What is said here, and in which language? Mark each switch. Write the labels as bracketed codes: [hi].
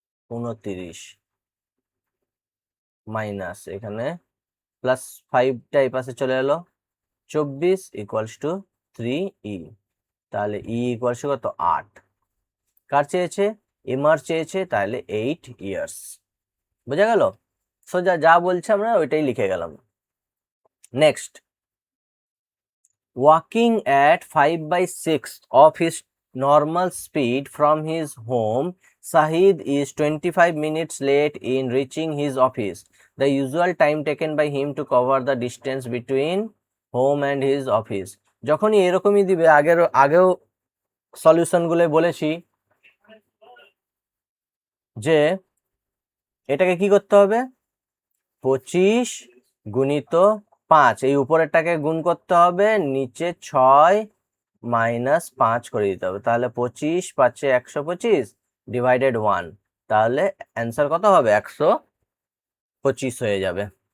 [bn] উনতিরিশ মাইনাস এখানে প্লাস 5টা এই পাশে চলে এলো 24 ইকুয়ালস টু 3e, তাহলে ই ইকুয়ালস কত 8, কার চেয়েছে, এমআর চেয়েছে, তাহলে 8 ইয়ার্স। বোঝা গেল, সোজা যা বলছে আমরা ওইটাই লিখে গেলাম। [en] Next, walking at 5/6 of his normal speed from his home, Sahid is 25 minutes late in reaching his office. The usual time taken by him to cover the distance between home and his office. [bn] যখনই এরকমই দিবে, আগেও সলিউশনগুলো বলেছি যে এটাকে কি করতে হবে, 25 গুণিত 5, এই উপরেরটাকে গুণ করতে হবে, নিচে 6 মাইনাস 5 করে দিতে হবে, তাহলে 25 5 125 ডিভাইডেড 1, তাহলে অ্যান্সার কত হবে 125 হয়ে যাবে।